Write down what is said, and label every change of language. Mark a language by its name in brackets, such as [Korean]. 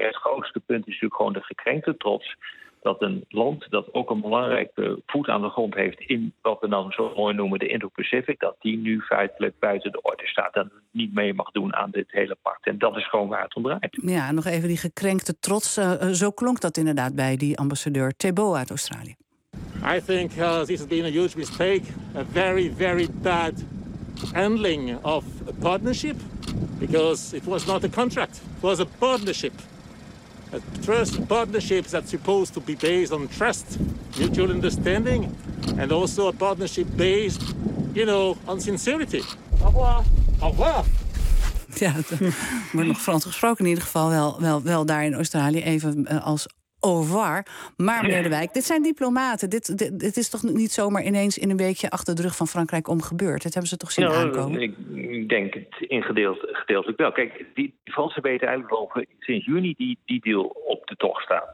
[Dutch] Het grootste punt is natuurlijk gewoon de gekrenkte trots. Dat een land dat ook een belangrijke voet aan de grond heeft in wat we dan zo mooi noemen de Indo-Pacific, dat die nu feitelijk buiten de orde staat en niet mee mag doen aan dit hele pact. En dat is gewoon waar het om draait. Ja, nog even die gekrenkte trots. Zo klonk dat inderdaad bij die ambassadeur Thibault uit Australië. [English] I think this has been a huge mistake. A very, very bad handling of a partnership. Because it was not a contract. It was a partnership. A trust partnership that's supposed to be based on trust, mutual understanding, and also a partnership based, you know, on sincerity. [French] Au revoir. Au revoir. [Dutch] Ja, het wordt nog Frans gesproken in ieder geval, wel daar in Australië, even als [French] au revoir. [Dutch] Maar meneer De Wijk, dit zijn diplomaten. Dit is toch niet zomaar ineens in een weekje achter de rug van Frankrijk omgebeurd? Dat hebben ze toch zien aankomen? Ik denk het gedeeltelijk wel. Kijk, die Fransen weten eigenlijk al sinds juni die deal op de tocht staat.